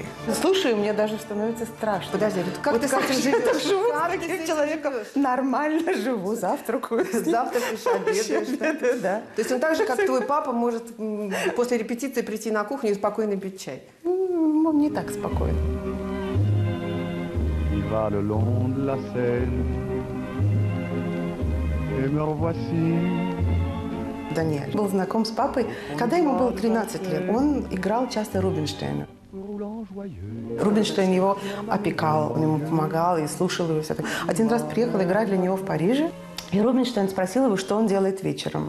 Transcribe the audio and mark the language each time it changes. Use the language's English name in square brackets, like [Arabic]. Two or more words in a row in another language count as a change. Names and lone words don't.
[Russian] Слушай, мне даже становится страшно. Подожди, как Вот ты с этим я живешь? так живу Как с ты с таким этим человеком. живешь? Нормально живу, завтракаю. Завтракаешь, обедаешь. Да. То есть он так же, как твой папа, может после репетиции прийти на кухню и спокойно пить чай. Не так спокойно. [French] Il va le long de la Seine, et me revoici. [Russian] Даниэль был знаком с папой, когда ему было 13 лет. Он играл часто Рубинштейна. Рубинштейн его опекал, он ему помогал и слушал его. Один раз приехал играть для него в Париже, и Рубинштейн спросил его, что он делает вечером.